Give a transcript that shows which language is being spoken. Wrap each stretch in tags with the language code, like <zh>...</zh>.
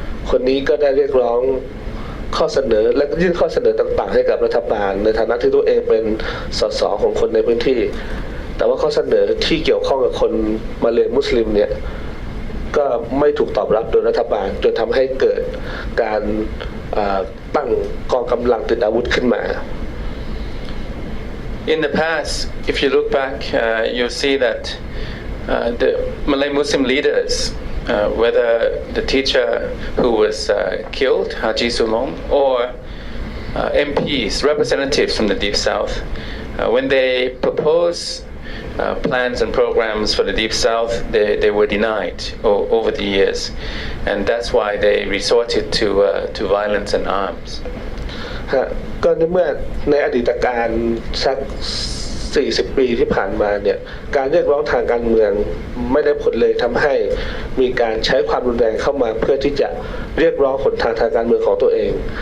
<th>คนนี้ก็ได้เรียกร้องข้อเสนอและยื่นข้อเสนอต่างๆให้กับรัฐบาลในฐานะที่ตัวเองเป็นสสของคนในพื้นที่แต่ว่าข้อเสนอที่เกี่ยวข้องกับคนมาเลย์มุสลิมเนี่ยก็ไม่ถูกตอบรับโดยรัฐบาลจนทำให้เกิดการตั้งกองกำลังติดอาวุธขึ้นมา</th> <en>In the past, if you look back, you'll see that the Malay Muslim leaders, whether the teacher who was killed, Haji Sulong, or MPs, representatives from the Deep South, when they propose plans and programs for the Deep South, they were denied over the years, and that's why they resorted to violence and arms.</en> <th>ก็เมื่อในอดีตการสัก40 ปีที่ผ่านมาเนี่ยการเรียกร้องทางการเมืองไม่ได้ผลเลยทำให้มีการใช้ความรุนแรงเข้ามาเพื่อที่จะเรียกร้องหนทางการเมืองของตัวเอง</th>